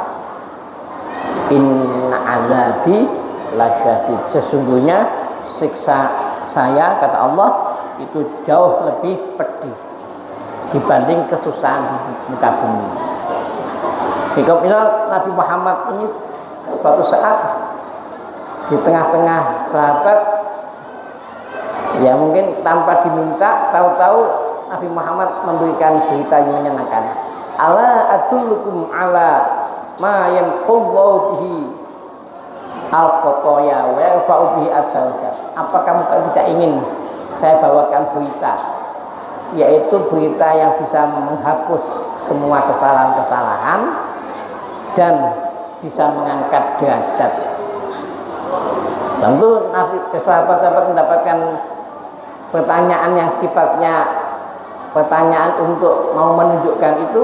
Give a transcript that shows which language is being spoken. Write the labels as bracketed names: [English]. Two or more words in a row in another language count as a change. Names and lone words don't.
[Arabic] إن عذابي لشديد, [Indonesian] sesungguhnya siksa saya, kata Allah, itu jauh lebih pedih dibanding kesusahan di muka bumi. Bagaimana Nabi Muhammad ini suatu saat di tengah-tengah sahabat, ya mungkin tanpa diminta, tahu-tahu Nabi Muhammad memberikan berita yang menyenangkan. [Arabic] ألا أدلكم على ما يمحو الله به الخطايا ويرفع به الدرجات. [Indonesian] Apa kamu tidak ingin saya bawakan berita, yaitu berita yang bisa menghapus semua kesalahan-kesalahan dan bisa mengangkat derajat. Tentu Nabi sahabat-sahabat mendapatkan pertanyaan yang sifatnya pertanyaan untuk mau menunjukkan itu.